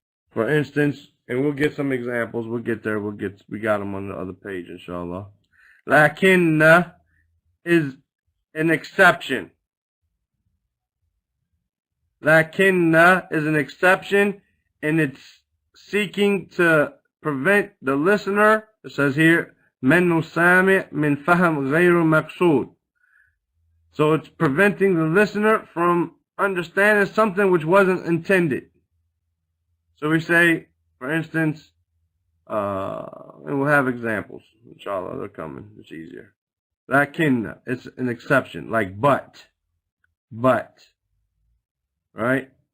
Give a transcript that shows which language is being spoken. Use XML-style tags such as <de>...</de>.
<en>For instance, and we'll get some examples. We'll get there. We got them on the other page, inshallah. Lakinna is an exception. Lakinna is an exception, and it's seeking to prevent the listener. It says here,</en> <ar>من سامع من فهم غير مقصود.</ar> <en>So it's preventing the listener from understanding something which wasn't intended. So we say, for instance, and we'll have examples. Inshallah, they're coming. It's easier. Lakinna, it's an exception, like but, right?</en>